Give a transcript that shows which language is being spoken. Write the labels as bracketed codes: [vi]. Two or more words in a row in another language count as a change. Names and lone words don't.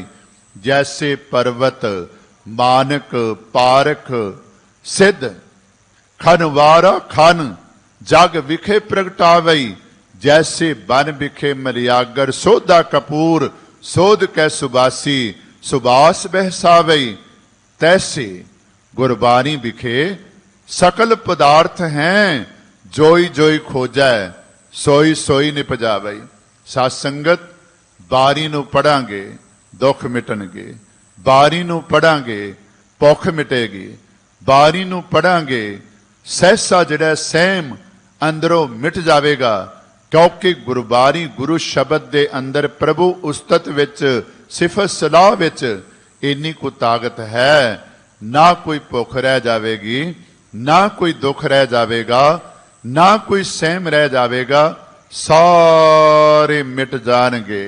[pa] ਜੈਸੇ ਪਰਵਤ ਮਾਨਕ ਪਾਰਖ ਸਿੱਧ ਖਨਵਾਰਾ ਖਨ ਜਗ ਵਿਖੇ ਪ੍ਰਗਟਾਵਈ। ਜੈਸੇ ਬਨ ਵਿਖੇ ਮਲਿਆਗਰ ਸੋਧਾ ਕਪੂਰ ਸੋਧ ਕੈ ਸੁਬਾਸੀ ਸੁਬਾਸ ਬਹਿਸਾਵਈ। ਤੈਸੇ ਗੁਰਬਾਣੀ ਵਿਖੇ ਸਕਲ ਪਦਾਰਥ ਹੈਂ, ਜੋਈ ਜੋਈ ਖੋਜੈ ਸੋਈ ਸੋਈ ਨਿਪਜਾਵੇ। ਸਾਧ ਸੰਗਤ ਬਾਰੀ ਨੂੰ ਪੜਾਂਗੇ ਦੁੱਖ ਮਿਟਣਗੇ, ਬਾਰੀ ਨੂੰ ਪੜਾਂਗੇ ਭੁੱਖ ਮਿਟੇਗੀ, ਬਾਰੀ ਨੂੰ ਪੜਾਂਗੇ ਸਹਿਸਾ ਜਿਹੜਾ ਸਹਿਮ ਅੰਦਰੋਂ ਮਿਟ ਜਾਵੇਗਾ। ਕਿਉਂਕਿ ਗੁਰਬਾਣੀ ਗੁਰੂ ਸ਼ਬਦ ਦੇ ਅੰਦਰ ਪ੍ਰਭੂ ਉਸਤਤ ਵਿੱਚ ਸਿਫਤ ਸਲਾਹ ਵਿੱਚ ਇੰਨੀ ਕੁ ਤਾਕਤ ਹੈ, ਨਾ ਕੋਈ ਭੁੱਖ ਰਹਿ ਜਾਵੇਗੀ, ਨਾ ਕੋਈ ਦੁੱਖ ਰਹਿ ਜਾਵੇਗਾ, ਨਾ ਕੋਈ ਸਹਿਮ ਰਹਿ ਜਾਵੇਗਾ, ਸਾਰੇ ਮਿਟ ਜਾਣਗੇ।